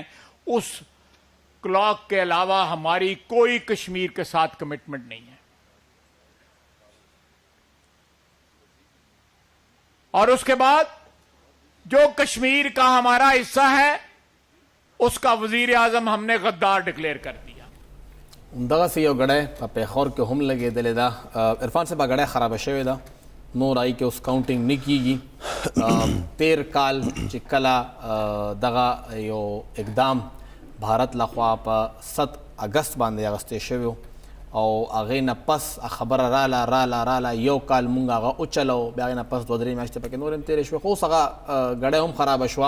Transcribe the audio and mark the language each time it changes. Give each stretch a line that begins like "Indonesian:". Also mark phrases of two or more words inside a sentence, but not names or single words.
Urdu: اس کلاک کے علاوہ ہماری کوئی کشمیر کے ساتھ کمٹمنٹ نہیں ہے. اور اس کے بعد جو کشمیر کا ہمارا حصہ ہے اس کا وزیر اعظم ہم نے غدار ڈکلیئر کر دیا.
Pashto: دغسې یو ګړی په پیښور کې هم لګېدلې ده. عرفان صاحب ګړی خرابه شوې ده، نور آئی کې اوس کاؤنټینګ نه کیږي. 13 کال چې کله دغه یو اقدام بھارت لخوا په 7 اگست باندې اغوستی شوی او هغې نه پس خبره راله یو کال مونږ هغه وچلو، بیا هغې نه پس 2-3 میاشتې پکې نور هم تېرې شوې، خو اوس هغه ګړی هم خرابه شوه.